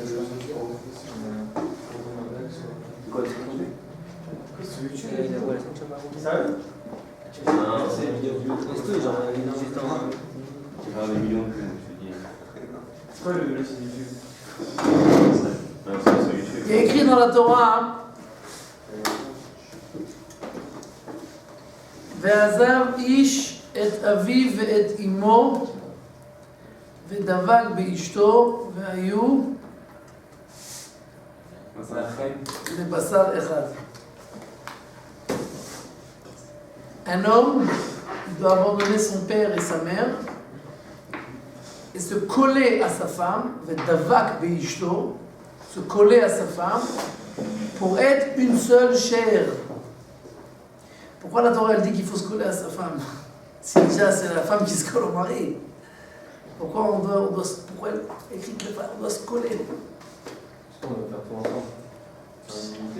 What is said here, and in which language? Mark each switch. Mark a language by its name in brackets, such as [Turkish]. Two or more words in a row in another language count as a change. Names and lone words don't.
[French] quoi, des millions de vues, je dis. C'est quoi le site YouTube? Il y a écrit dans la Torah, hein, [Hebrew] ועזב איש את אביו ואת אמו ודבק באשתו והיו לבשר אחד. [French] Un homme doit abandonner son père et sa mère et se coller à sa femme, [Hebrew] ודבק באשתו, [French] se coller à sa femme pour être une seule chair. Pourquoi la Torah elle dit qu'il faut se coller à sa femme? Si déjà c'est la femme qui se colle au mari. Pourquoi pourquoi elle écrit que on doit se coller? On va faire tout ensemble.